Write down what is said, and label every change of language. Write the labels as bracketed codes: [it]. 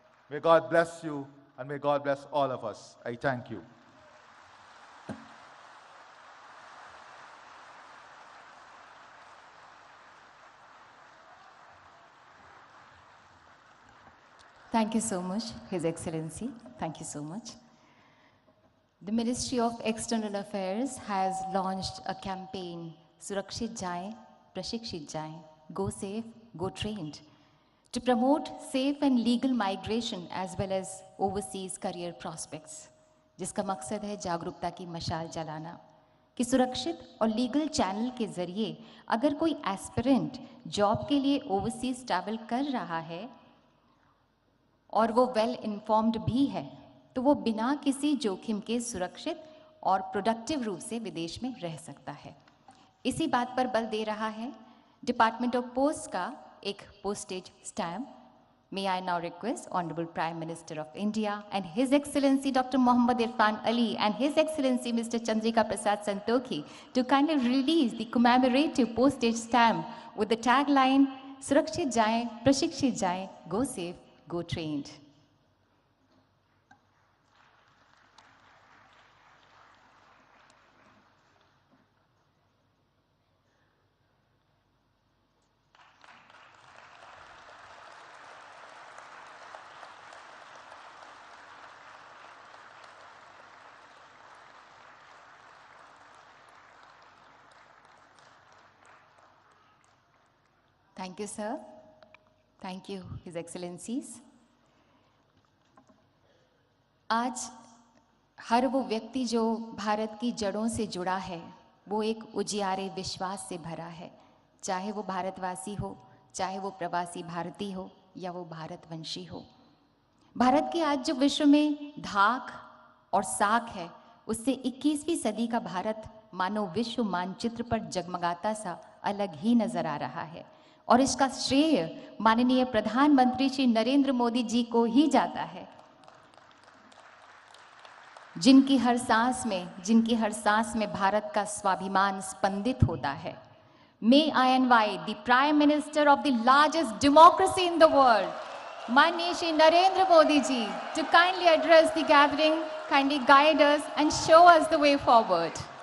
[en] May God bless you, and may God bless all of us. I thank you. Thank you so much, His Excellency. Thank you so much. The Ministry of External Affairs has launched a campaign, Surakshit Jaye, Prashikshit Jaye, Go Safe, Go Trained, to promote safe and legal migration as well as overseas career prospects, [hi] जिसका मकसद है जागरूकता की मशाल जलाना कि सुरक्षित और लीगल चैनल के ज़रिए अगर कोई एस्पिरेंट जॉब के लिए ओवरसीज ट्रैवल कर रहा है और वो वेल इन्फॉर्म्ड भी है, तो वो बिना किसी जोखिम के सुरक्षित और प्रोडक्टिव रूप से विदेश में रह सकता है। इसी बात पर बल दे रहा है डिपार्टमेंट ऑफ पोस्ट का एक postage stamp. [en] May I now request Honorable Prime Minister of India and His Excellency Dr. Mohammad Irfan Ali and His Excellency Mr. Chandrika Prasad Santokhi to kindly release the commemorative postage stamp with the tagline, Surakshit Jaye, Prashikshit Jaye, Go Safe, Go Trained. Thank you, sir. Thank you, His Excellencies. [hi] आज हर वो व्यक्ति जो भारत की जड़ों से जुड़ा है, वो एक उजियारे विश्वास से भरा है, चाहे वो भारतवासी हो, चाहे वो प्रवासी भारतीय हो या वो भारतवंशी हो। भारत की आज जो विश्व में धाक और साख है, उससे 21वीं सदी का भारत मानो विश्व मानचित्र पर जगमगाता सा अलग ही नजर आ रहा है और इसका श्रेय माननीय प्रधानमंत्री श्री नरेंद्र मोदी जी को ही जाता है, जिनकी हर सांस में भारत का स्वाभिमान स्पंदित होता है। [en] May I invite the Prime Minister of the largest democracy in the world, Manya Shri Narendra Modi ji, to kindly address the gathering, kindly guide us and show us the way forward.